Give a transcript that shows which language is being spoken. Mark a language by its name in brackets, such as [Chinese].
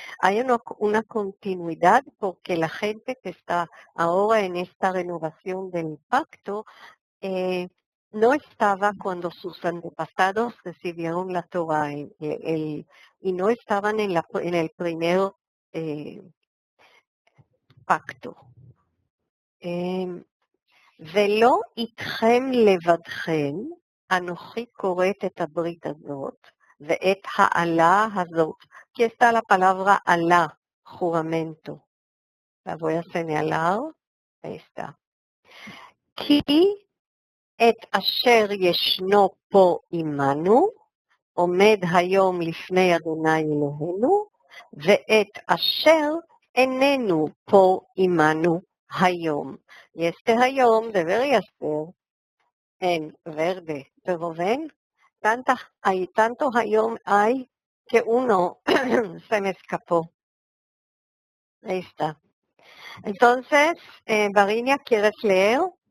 [Spanish] Hay una continuidad porque la gente que está ahora en esta renovación del pacto no estaba cuando sus antepasados recibieron la Torah y no estaban en el primer pacto. [Hebrew] ולא איתכם לבדכם, אנוכי קוראת את הברית הזאת ואת העלה הזאת. [Spanish] Aquí está la palabra alá, juramento. La voy a señalar. Ahí está. [Hebrew] כי את אשר ישנו פה עמנו, עומד היום לפני אדוני אלוהינו, ואת אשר איננו פה עמנו היום. [Spanish] Y este hayom debería ser en verde, pero ven, hay tantos hayom hay que uno se me escapó. Ahí está. Entonces, Varinia, ¿quieres leer?